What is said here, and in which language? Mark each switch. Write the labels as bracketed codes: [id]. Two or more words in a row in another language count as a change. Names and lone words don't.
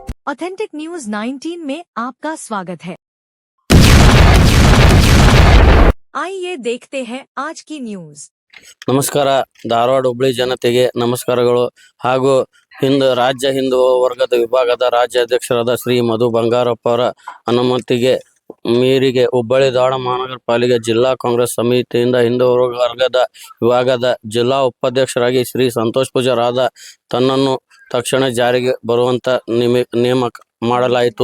[hi] ऑथेंटिक न्यूज 19 में आपका स्वागत है। आइए देखते हैं आज की न्यूज। [kn] ನಮಸ್ಕಾರ ಧಾರವಾಡ ಹುಬ್ಬಳ್ಳಿ ಜನತೆಗೆ ನಮಸ್ಕಾರಗಳು ಹಾಗೂ ರಾಜ್ಯ ಹಿಂದೂ ವರ್ಗದ ವಿಭಾಗದ ರಾಜ್ಯಾಧ್ಯಕ್ಷರಾದ ಶ್ರೀ ಮಧು ಬಂಗಾರಪ್ಪ ಅವರ ಅನುಮತಿಗೆ ಮೇರೆಗೆ ಹುಬ್ಬಳ್ಳಿ ಧಾರವಾಡ ಮಹಾನಗರ ಪಾಲಿಕೆ ಜಿಲ್ಲಾ ಕಾಂಗ್ರೆಸ್ ಸಮಿತಿಯಿಂದ ಹಿಂದೂ ವರ್ಗದ ವಿಭಾಗದ ಜಿಲ್ಲಾ ಉಪಾಧ್ಯಕ್ಷರಾಗಿ ಶ್ರೀ ಸಂತೋಷ್ ಪೂಜಾರಾದ ತನ್ನನ್ನು ತಕ್ಷಣ ಜಾರಿಗೆ ಬರುವಂತ ನೇಮಕ ಮಾಡಲಾಯಿತು।